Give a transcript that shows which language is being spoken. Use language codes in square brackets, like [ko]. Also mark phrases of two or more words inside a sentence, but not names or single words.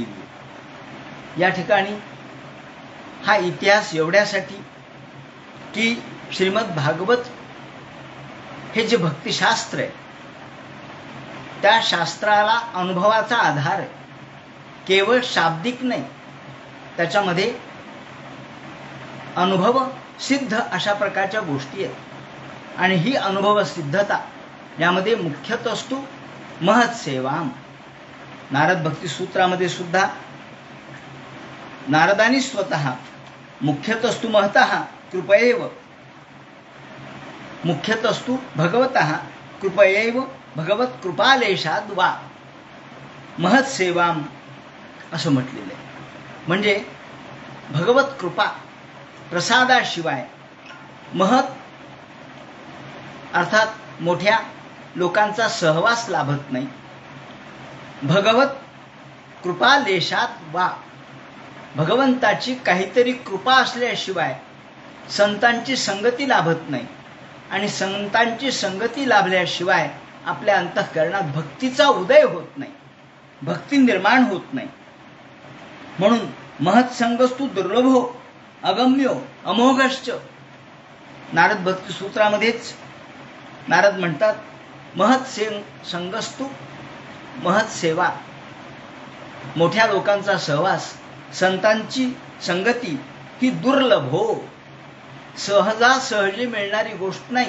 [mr] या ठिकाणी हा इतिहास एवढ्यासाठी की श्रीमद भागवत हे जे भक्तिशास्त्र आहे त्या शास्त्राला अनुभवाचा आधार आहे. केवळ शाब्दिक नाही, त्याच्यामध्ये अनुभव सिद्ध अशा प्रकारच्या गोष्टी आहेत. आणि ही अनुभव सिद्धता यामध्ये [sa] मुख्यतस्तु महत् सेवाम. [mr] नारद भक्ती सूत्रामध्ये सुद्धा नारदानी स्वतः [sa] मुख्यतस्तु महतः कृपयैव मुख्यतस्तु भगवतः कृपयैव भगवत कृपालेशाद वा महत् सेवाम [mr] असं म्हटलेलं आहे. म्हणजे भगवत कृपा प्रसादाशिवाय महत् अर्थात मोठ्या लोकांचा सहवास लाभत नाही. [sa] भगवत कृपालेशात वा [mr] भगवंताची काहीतरी कृपा असल्याशिवाय संतांची संगती लाभत नाही. आणि संतांची संगती लाभल्याशिवाय आपल्या अंतःकरणात भक्तीचा उदय होत नाही, भक्ती निर्माण होत नाही. [sa] म्हणून महत्संगस्तु दुर्लभो अगम्यो अमोघश्च. [mr] नारद भक्ती सूत्रामध्येच नारद म्हणतात [sa] महत्संगस्तु महत् सेवा. [mr] मोठ्या लोकांचा सहवास, संतांची संगती ही दुर्लभ हो, सहजासहजी मिळणारी गोष्ट नाही.